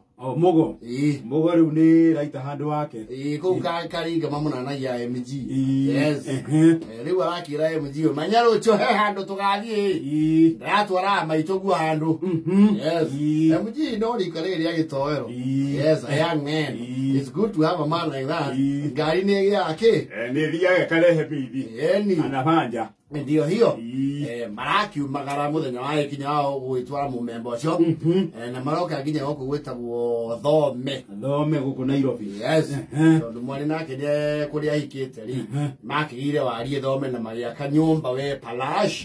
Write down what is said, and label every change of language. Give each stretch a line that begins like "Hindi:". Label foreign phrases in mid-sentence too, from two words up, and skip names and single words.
Kikuyu: Oh, Mugo. Mugo rĩu nĩ raita handũ wake. Kũu Karinga mamunanagia MG.
English: Yes.
Kikuyu: Rĩu arakĩra MG manya rũcio he handũ tũgathiĩ. Ndatwara maitũ guo handũ.
English: Yes.
Kikuyu: MG no rika rĩrĩa gĩtoero.
English: Yes, a young man. It's good to have a man like that.
Kikuyu: Ngari nĩ yake. Nĩ thiaga karehe bithi. Anafanja.
Swahili: Ndio hiyo.
Kikuyu: Marakiumagara muthenya wa ikinya wao gwĩtwara mũmemba ũcio. Na maroka nginya gũkũ gwĩtagwo Thome. Thome gũkũ Nairobi.
English: Yes.
Kikuyu: Tondũ mwarĩ nake nĩ kũrĩa ahikĩte rĩ. Makĩgire warie Thome na magĩaka nyũmba we Palacio.